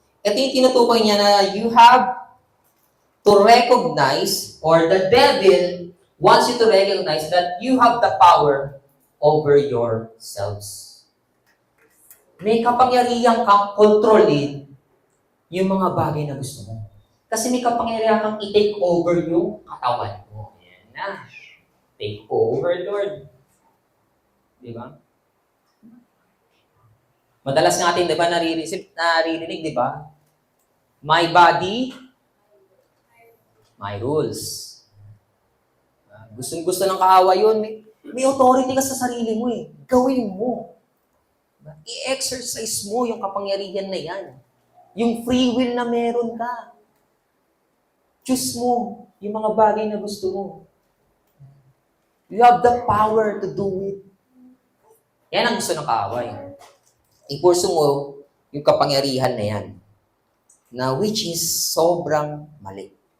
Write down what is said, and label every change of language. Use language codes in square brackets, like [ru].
[tl] Ito yung tinutukoy niya na [en] you have to recognize, or the devil wants you to recognize that you have the power over yourselves. [tl] May kapangyarihan kang kontrolin yung mga bagay na gusto mo. Kasi may kapangyarihan kang i-take over yung katawan mo. Yan na. [en] Take over, Lord. [tl] Di ba? Madalas natin, di ba, naririnig, di ba? [en] My body, my rules. [tl] Gusto ng kaaway yun. May authority ka sa sarili mo eh. Gawin mo. I-exercise mo yung kapangyarihan na yan. Yung free will na meron ka. Choose mo yung mga bagay na gusto mo. [en] You have the power to do it. [tl] Yan ang gusto ng kaaway. I-pursue mo yung kapangyarihan na yan. Na [en] which is [tl] sobrang mali.